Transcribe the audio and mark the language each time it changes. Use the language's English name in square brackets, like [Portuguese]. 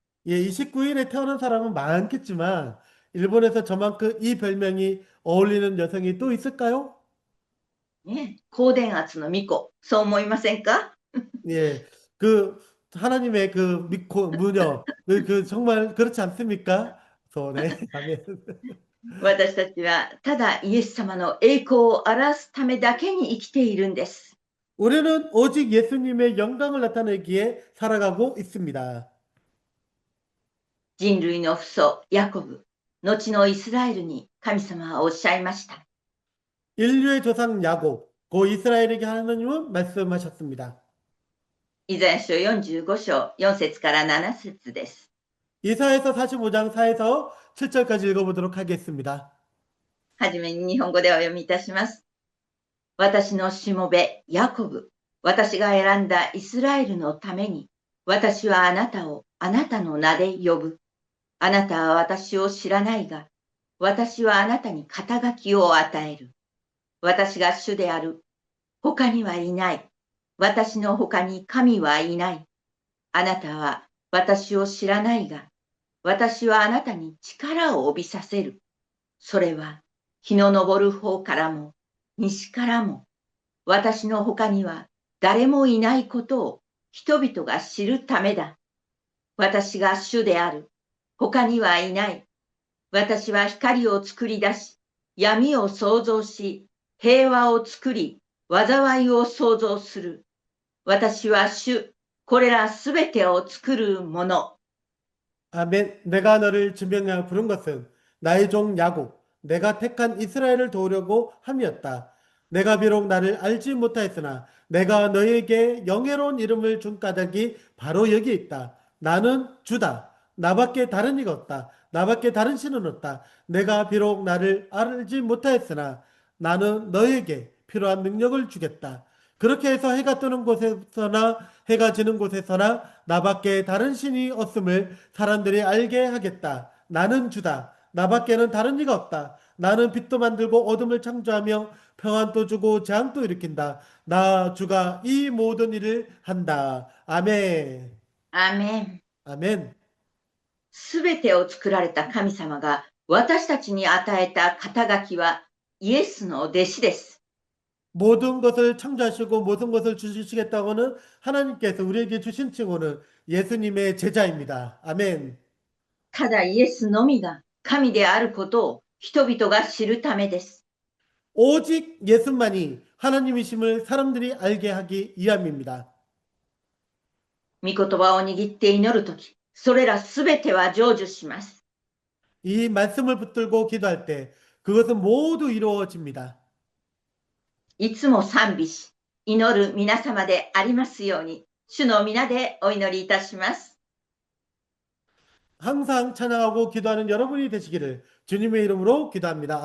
[Korean] 예, 29일에 태어난 사람은 많겠지만 일본에서 저만큼 이 별명이 어울리는 여성이 또 있을까요? [Japanese] ね、高電圧の巫女、そう思いませんか？ [Korean] 예, 하나님의 무녀, 정말 그렇지 않습니까? 네, 아멘. [Japanese] 私たちはただイエス様の栄光を表すためだけに生きているんです。 [Korean] 우리는 오직 예수님의 영광을 나타내기에 살아가고 있습니다. [Japanese] 人類の父祖ヤコブ、後のイスラエルに神様はおっしゃいました。 [Korean] 인류의 조상 야곱, 고 이스라엘에게 하나님은 말씀하셨습니다. [Japanese] イザヤ書45章4節から7節です。 [Korean] 이사야서 45장 4에서 7절까지 읽어보도록 하겠습니다. [Japanese] はじめに日本語でお読みいたします。私のしもべ、ヤコブ、私が選んだイスラエルのために、私はあなたをあなたの名で呼ぶ。あなたは私を知らないが、私はあなたに肩書きを与える。私が主である。他にはいない。私の他に神はいない。あなたは私を知らないが、私はあなたに力を帯びさせる。それは、日の昇る方からも、西からも、私の他には誰もいないことを人々が知るためだ。私が主である。他にはいない。私は光を作り出し、闇を創造し、平和を作り、災いを創造する。私は主、これらすべてを作るもの。 [Korean] 아멘. 내가 너를 지명하여 부른 것은 나의 종 야곱, 내가 택한 이스라엘을 도우려고 함이었다. 내가 비록 나를 알지 못하였으나 내가 너에게 영예로운 이름을 준 까닭이 바로 여기 있다. 나는 주다. 나밖에 다른 이가 없다. 나밖에 다른 신은 없다. 내가 비록 나를 알지 못하였으나 나는 너에게 필요한 능력을 주겠다. 그렇게 해서 해가 뜨는 곳에서나 해가 지는 곳에서나 나밖에 다른 신이 없음을 사람들이 알게 하겠다. 나는 주다. 나밖에는 다른 이가 없다. 나는 빛도 만들고 어둠을 창조하며 평안도 주고 재앙도 일으킨다. 나 주가 이 모든 일을 한다. 아멘. [Japanese] アーメン。 [Korean] 아멘. [Japanese] すべてを作られた神様が私たちに与えた肩書きはイエスの弟子です。 [Korean] 모든 것을 창조하시고 모든 것을 주시겠다고는 하나님께서 우리에게 주신 칭호는 예수님의 제자입니다. 아멘. [Japanese] ただイエスのみが神であることを人々が知るためです。 [Korean] 오직 예수만이 하나님이심을 사람들이 알게 하기 위함입니다. [Japanese] 御言葉を握って祈るとき、それらすべては成就します。 [Korean] 이 말씀을 붙들고 기도할 때 그것은 모두 이루어집니다. [Japanese] いつも賛美し、祈る皆様でありますように、主の皆でお祈りいたします。 [Korean] 항상 찬양하고 기도하는 여러분이 되시기를 주님의 이름으로 기도합니다.